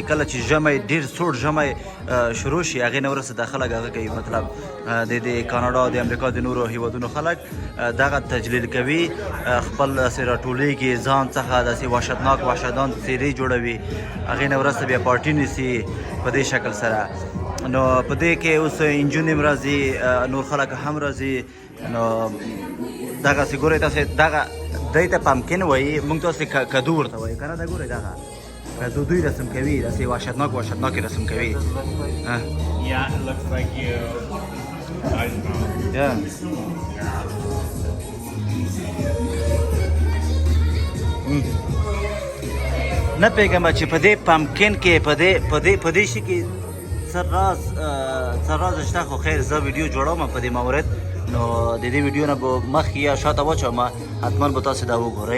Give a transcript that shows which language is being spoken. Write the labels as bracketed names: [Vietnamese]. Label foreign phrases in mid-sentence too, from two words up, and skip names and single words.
[Pashto] کله چې ژمی ډېر سوړ ژمی شروع شي، هغې نه وروسته دا خلک هغه کوي، مطلب د کاناډا، د امریکا، د نورو هیوادونو خلک دغه تجلیل کوي، خپل داسې راټولېږي، ځان څخه داسې وحشتناک څیرې جوړوي، هغې نه وروسته بیا پارټي نیسي په دې شکل سره. نو په دې کې اوس نجونې هم راځي، نور خلک هم راځي. نو دغسې ګورئ تاسې، دغه دی ته پمکن وایي، موږ تاسې کدو ورته وایي که نه. دا ګورئ دغه کدو دوی رسم کوي، داسې وحشتناک رسم کوي. [English] Yeah, it looks like you. I don't know. Yeah. [Pashto] نه پوهېږم چې په دې پمکن کې په دې شي کې څه راز شته، خو خیر زه ویډیو جوړوم په دې مورد. نو د دې ویډیو نه به مخکې یا شاته واچوم، حتما به تاسې دا وګورئ.